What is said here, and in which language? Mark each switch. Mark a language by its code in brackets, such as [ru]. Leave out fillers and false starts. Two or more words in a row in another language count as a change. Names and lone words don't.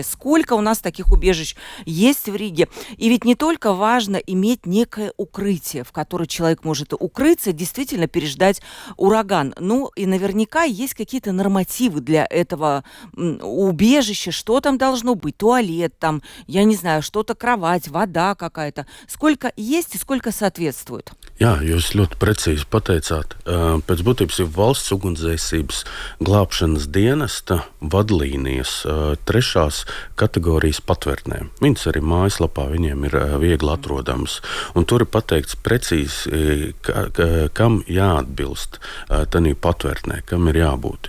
[ru] Сколько у нас таких убежищ есть в Риге? И ведь не только важно иметь некое укрытие, в которое человек может укрыться, действительно переждать ураган. Ну и наверняка есть какие-то какие-то нормативы для этого убежища? Что там должно быть? Туалет там, я не знаю, что-то, кровать, вода какая-то. Сколько есть и сколько соответствует? [lv] Jā, jūs ļoti precīzi pateicāt. Pēc būtības ir valsts ugunsdzēsības glābšanas dienesta vadlīnijas trešās kategorijas patvērtnēm. Viņas arī mājaslapā viņiem ir viegli atrodamas. Un tur ir pateikts precīzi, kam jāatbilst tanī patvērtnē, kam ir jābūt.